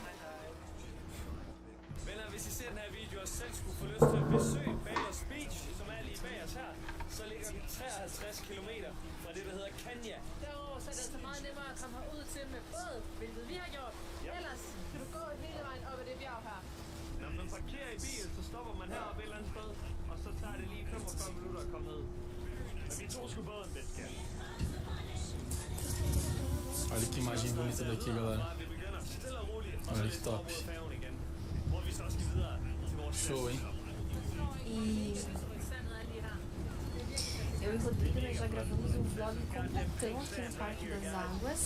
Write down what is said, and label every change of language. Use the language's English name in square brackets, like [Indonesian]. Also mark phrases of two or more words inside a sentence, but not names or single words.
[Danish] Venner, hvis I ser den her video og selv skulle få lyst til at besøge Balers Beach, som er lige bag os her, så ligger den 53 km fra det, der hedder Derudover så er det altså meget nemmere at komme herud til med båd, hvilket vi har gjort. Ellers kan du gå hele vejen op ad det bjerg her. Når man parkerer i bil, så stopper man heroppe et eller andet sted, og så tager det lige 45 minutter at komme ned. Men vi tog sgu båden lidt, skat. [Portuguese] Olha que imagem bonita daqui, galera. Olha que top. Show, hein? Eu e Rodrigo, nós já gravamos um vlog completão aqui no Parque das Águas.